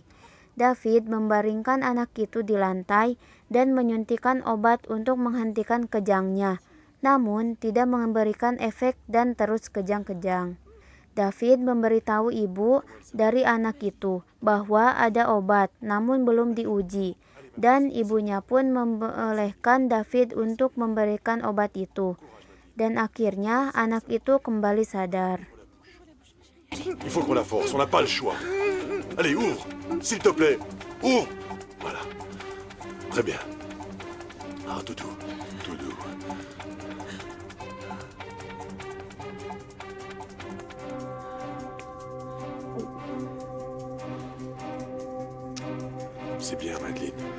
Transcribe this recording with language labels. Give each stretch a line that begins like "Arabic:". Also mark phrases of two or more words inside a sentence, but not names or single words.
Indonesian: David membaringkan anak itu di lantai dan menyuntikkan obat untuk menghentikan kejangnya, namun tidak memberikan efek dan terus kejang-kejang. David memberitahu ibu dari anak itu bahwa ada obat, namun belum diuji, dan ibunya pun membolehkan David untuk memberikan obat itu. Dan akhirnya anak itu kembali sadar.
French: Il faut qu'on la force, on n'a pas le choix. Allez, ouvre, s'il te plaît, ouvre. Voilà. Très bien. Ah, tout doux, tout doux. C'est bien, Madeleine.